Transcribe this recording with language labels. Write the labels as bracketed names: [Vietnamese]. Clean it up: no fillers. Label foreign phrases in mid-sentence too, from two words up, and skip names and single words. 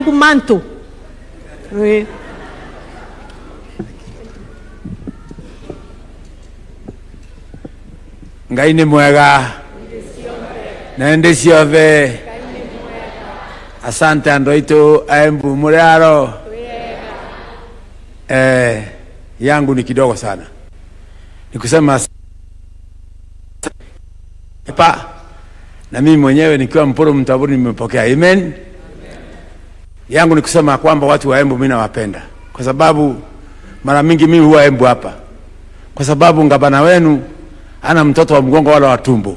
[Kikuyu] manto. Oui. Ngai ni mwega na ndi ciothe. Asante andũ aitũ a Embu muriaro. [Swahili] Yangu ni kidogo sana, ni kusema na mimi mwenyewe nikiwa Mporo Mtaburi nimepokea. Amen. Yangu ni kusema kwamba watu wa Embu mimi nawapenda, kwa sababu mara mingi mimi huwa Embu hapa, kwa sababu ngabana wenu ana mtoto wa mgongo wala wa tumbo.